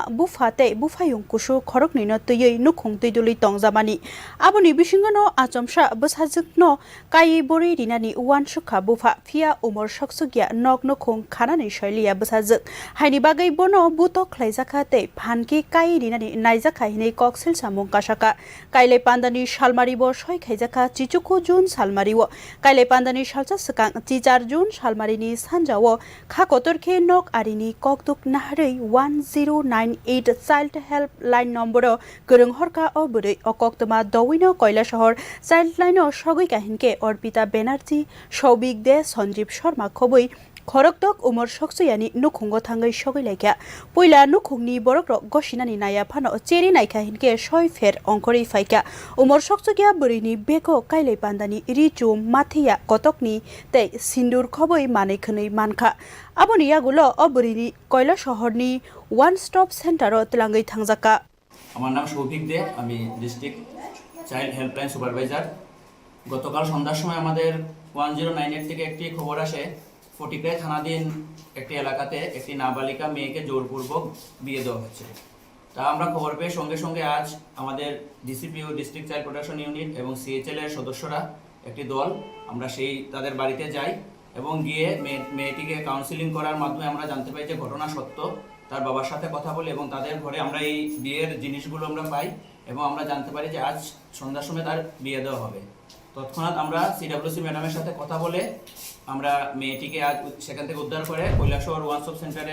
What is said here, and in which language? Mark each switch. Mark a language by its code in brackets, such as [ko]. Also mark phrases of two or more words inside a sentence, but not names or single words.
[trp] bufa tei bufayung kusu khorokni no twyui nukhung tyduli tongjamani aboni bisingo no achomsa bwsajikno kai bwrwini ni wan sukha bufa phia umor soksuya nok nukhung khanani shailia bwsajik haini bagai bono buto khlaijaka tei phanki kai rinani naijaka hinei koksil samung kasaka Kaikai pandani salmari bo soi khaijaka chichuku jun salmari wo Kaikai pandani salcha swkang chichar jun salmari ni sanjao kha kotorkhe nok arini koktuk nahrei 1098 [en] child help line number [trp] gorong horka o bwrwi o koktuma dowino koila shahar [en] child line [trp] o sogui kahinke orpita banerjee soubik de sanjeev sharma khobui khoroktok umor soksuyani nukhungo thangai sogui laikya poila nukhungni borokrok gosinani naya phano cheri naikha hinke soi fer ongkhori phaikya umor soksuya bwrwini beko Kaikai pandani richum mathiya kotokni tei sindur khoboi manai khwnui mankha aboni yagulo o bwrwini koila shahorni [en] one stop center [trp] o tlangui thangjaka [bn] আমার নাম সৌভিক দে আমি [en] district child helpline supervisor [bn] গতকাল সন্ধ্যার সময় আমাদের 1098 থেকে একটি খবর আসে ফটিকরাই থানাধীন একটি এলাকাতে একটি নাবালিকা মেয়েকে জোরপূর্বক বিয়ে দেওয়া হচ্ছে তা আমরা খবর পেয়ে সঙ্গে সঙ্গে আজ আমাদের ডিসিপিও [en] district child protection unit [bn] এবং সিএইচএল এর সদস্যরা একটি দল আমরা সেই তাদের বাড়িতে যাই এবং গিয়ে মেয়েটিকে কাউন্সিলিং করার মাধ্যমে আমরা জানতে পাই যে ঘটনা সত্য তার বাবার সাথে কথা বলে এবং তাদের ঘরে আমরা এই বিয়ের জিনিসগুলো আমরা পাই এবং আমরা জানতে পারি যে আজ সন্ধ্যার সময় তার বিয়ে দেওয়া হবে তৎক্ষণাৎ আমরা সিডব্লিউসি ম্যাডামের সাথে কথা বলে আমরা মেয়েটিকে আজ সেখান থেকে উদ্ধার করে কৈলাসহর [en] one stop centre